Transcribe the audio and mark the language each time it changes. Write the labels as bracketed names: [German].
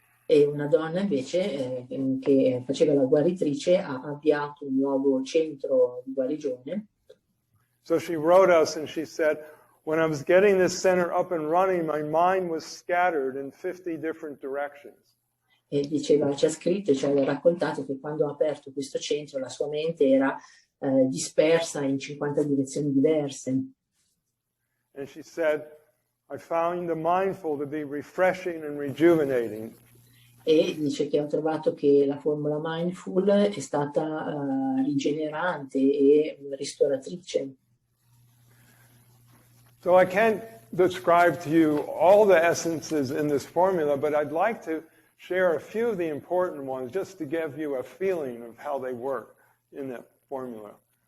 [Italian] E una donna invece che faceva la guaritrice ha avviato un nuovo centro di guarigione. [English] So she wrote us and she said, when I was getting this center up and running, my mind was scattered in 50 different directions. [Italian] E diceva, ci ha scritto e ci ha raccontato che quando ha aperto questo centro la sua mente era dispersa in 50 direzioni diverse. [English] And she said, I found the mindful to be refreshing and rejuvenating. [Italian] E dice che ho trovato che la formula mindful è stata rigenerante e ristoratrice. [English] So I can't describe to you all the essences in this formula, but I'd like to share a few of the important ones just to give you a feeling of how they work in that formula.